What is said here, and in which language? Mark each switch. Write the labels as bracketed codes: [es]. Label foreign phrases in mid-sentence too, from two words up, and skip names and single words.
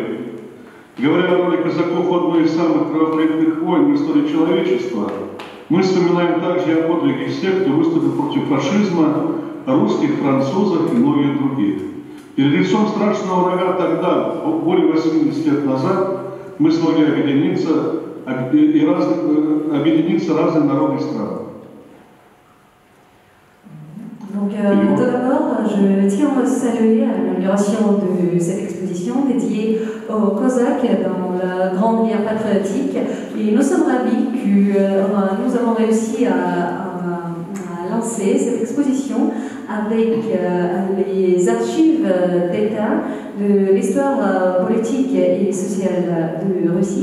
[ru] Говоря о роли казаков в одной из самых кровопролитных войн в истории человечества, мы вспоминаем также о подвиге всех, кто выступил против фашизма, русских, французов и многих других. Перед лицом страшного врага тогда, более 80 лет назад, мы смогли объединиться разные народы и страны. [fr] Donc, tout d'abord, je tiens à saluer l'inauguration de cette exposition dédiée aux Cosaques dans la Grande Guerre patriotique. Et nous sommes ravis que nous avons réussi à lancer cette exposition avec les archives d'État de l'histoire politique et sociale de Russie.